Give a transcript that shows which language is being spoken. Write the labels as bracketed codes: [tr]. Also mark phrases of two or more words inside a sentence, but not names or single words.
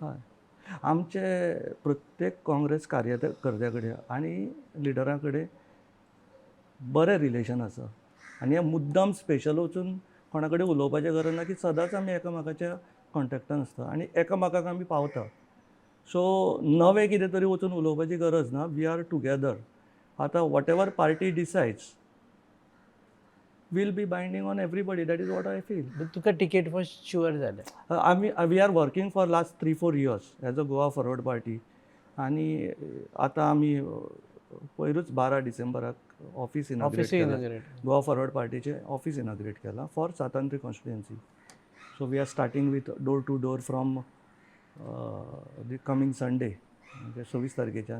[kok] हय, आमचे प्रत्येक काँग्रेस कार्यकर्त्या कडेन आनी लिडरां कडेन बरें रिलेशन आसा. आनी हे मुद्दाम स्पेशल वचून कोणा कडेन उलोवपाचें गरज ना, की सदांच आमी एकामेकाच्या कॉन्टेक्टान आसता आनी एकामेकाक आमी पावता. सो नवें कितें तरी वचून उलोवपाची गरज ना. [en] we are together. आतां whatever party decides will be binding on everybody. That is what I feel. [kok] तुका तिकेट [en] first sure [kok] जालें. [en] We are working for last 3-4 years as a Goa Forward Party. [kok] आणि आतां आमी पयरूच 12 डिसेंबराक [en] office inaugurate [kok] केलां. गोवा फॉरवर्ड पार्टीचें [en] office inaugurate [kok] केलां [en] for सातांत्री constituency. so we are starting with door to door from the coming Sunday, [kok] म्हणजे 26 तारखेच्यान.